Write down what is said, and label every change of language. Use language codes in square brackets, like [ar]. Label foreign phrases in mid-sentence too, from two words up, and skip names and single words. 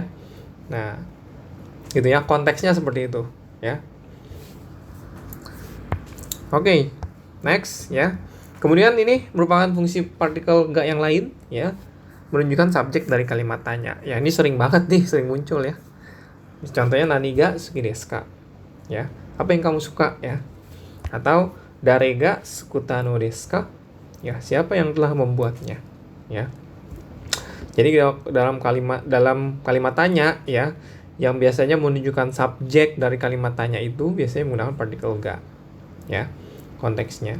[id] Nah, gitu ya, konteksnya seperti itu, ya. Oke, next ya. Kemudian ini merupakan fungsi partikel ga yang lain, ya, menunjukkan subjek dari kalimat tanya. Ya, ini sering banget nih, sering muncul ya. Contohnya [ja] 何が好きですか? [id] Ya, apa yang kamu suka ya? [ja] Atau 誰がすくったのですか? [id] Ya, siapa yang telah membuatnya, ya. Jadi dalam kalimat tanya ya, yang biasanya menunjukkan subjek dari kalimat tanya itu biasanya menggunakan partikel ga, ya, konteksnya.